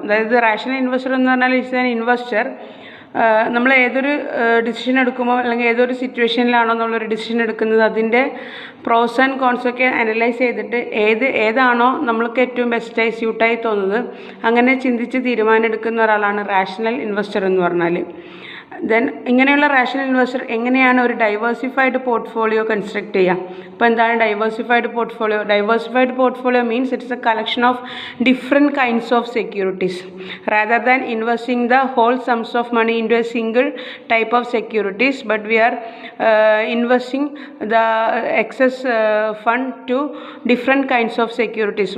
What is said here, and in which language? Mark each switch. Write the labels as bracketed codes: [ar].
[en] That is the rational investor [ml] എന്ന് പറഞ്ഞാൽ [en] is an investor. [ml] നമ്മൾ ഏതൊരു ഡിസിഷൻ എടുക്കുമ്പോൾ അല്ലെങ്കിൽ ഏതൊരു സിറ്റുവേഷനിലാണോ നമ്മളൊരു ഡിസിഷൻ എടുക്കുന്നത് അതിൻ്റെ പ്രോസ് ആൻഡ് കോൺസ് ഒക്കെ അനലൈസ് ചെയ്തിട്ട് ഏതാണോ നമ്മൾക്ക് ഏറ്റവും ബെസ്റ്റായി സ്യൂട്ടായി തോന്നുന്നത് അങ്ങനെ ചിന്തിച്ച് തീരുമാനം എടുക്കുന്ന ഒരാളാണ് റാഷണൽ ഇൻവെസ്റ്റർ എന്ന് പറഞ്ഞാൽ. ദെൻ ഇങ്ങനെയുള്ള റാഷണൽ ഇൻവെസ്റ്റർ എങ്ങനെയാണ് ഒരു ഡൈവേഴ്സിഫൈഡ് പോർട്ട്ഫോളിയോ കൺസ്ട്രക്ട് ചെയ്യുക? അപ്പോൾ എന്താണ് diversified portfolio? [en] Diversified portfolio means it's a collection of different kinds of securities rather than investing the whole sums of money into a single type of securities, but we are investing the excess fund to different kinds of securities.